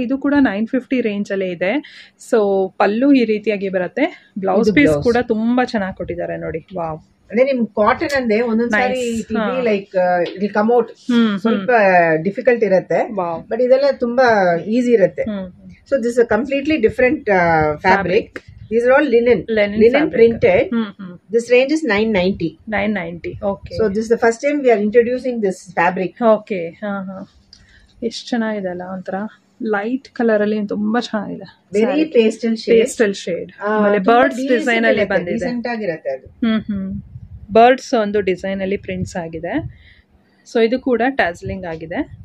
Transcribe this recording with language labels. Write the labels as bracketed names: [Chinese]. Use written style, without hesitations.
[Kannada] ಇದು ಕೂಡ 950 ರೇಂಜ್ ಅಲ್ಲೇ ಇದೆ. ಸೊ ಪಲ್ಲು ಈ ರೀತಿಯಾಗಿ ಬರುತ್ತೆ. ಬ್ಲೌಸ್ ಪೀಸ್ ಕೂಡ ತುಂಬಾ ಚೆನ್ನಾಗಿ ಕೊಟ್ಟಿದ್ದಾರೆ ನೋಡಿ. ವಾವ್, ಅಂದ್ರೆ ನಿಮ್ ಕಾಟನ್ ಅಂದ್ರೆ ಒಂದೊಂದ್ಸಾರಿ [English] like it come out [Kannada] ಸ್ವಲ್ಪ ಡಿಫಿಕಲ್ಟ್ ಇರುತ್ತೆ, ಬಟ್ ಇದೆಲ್ಲ ತುಂಬಾ ಈಸಿ ಇರುತ್ತೆ. [English] So this completely different fabric. These are all linen printed. This range is 990. 990. Okay. So this is the first time we are introducing this fabric. Okay. [Kannada] ಎಷ್ಟು ಚೆನ್ನಾಗಿದೆ ಅಲ್ಲ, ಒಂಥರ light colour ಅಲ್ಲಿ ತುಂಬಾ ಚೆನ್ನಾಗಿದೆ. [English] very pastel [Kannada] shade. ಆಮೇಲೆ birds design ಅಲ್ಲಿ ಬಂದಿದೆ. ಡಿಸೆಂಟ್ ಆಗಿರುತ್ತೆ ಅದು. ಬರ್ಡ್ಸ್ ಒಂದು ಡಿಸೈನ್ ಅಲ್ಲಿ ಪ್ರಿಂಟ್ಸ್ ಆಗಿದೆ. ಸೊ ಇದು ಕೂಡ ಟ್ಯಾಸ್ಲಿಂಗ್ ಆಗಿದೆ.